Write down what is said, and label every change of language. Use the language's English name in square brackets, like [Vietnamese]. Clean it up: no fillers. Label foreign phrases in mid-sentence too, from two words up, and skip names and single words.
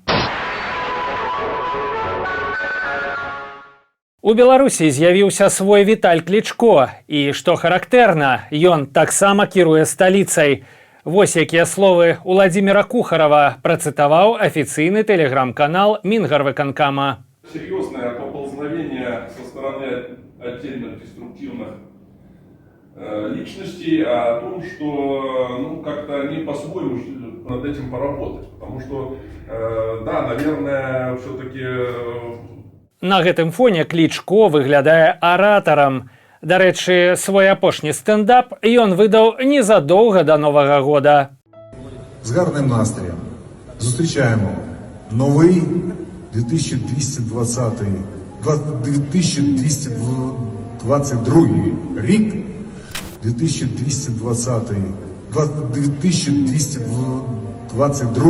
[Belarusian] У Беларусі з'явіўся свой Віталь Клічко. І, што характэрна, ён таксама кіруе сталіцай. Вось якія словы Уладзіміра Кухарава працытаваў афіцыйны тэлеграм-канал Мінгарвыканкама. [Russian] Серьезное поползновение со стороны отдельных деструктивных личностей о том, что как-то они по-своему над этим поработать. Потому что, да, наверное, все-таки... [Belarusian] На гэтым фоне Клічко выглядае аратарам. Дарэчы, свой апошні стендап ён выдаў незадоўга до Новага года. [Ukrainian] З гарним настроєм зустрічаємо новий 2222 рік, 2222.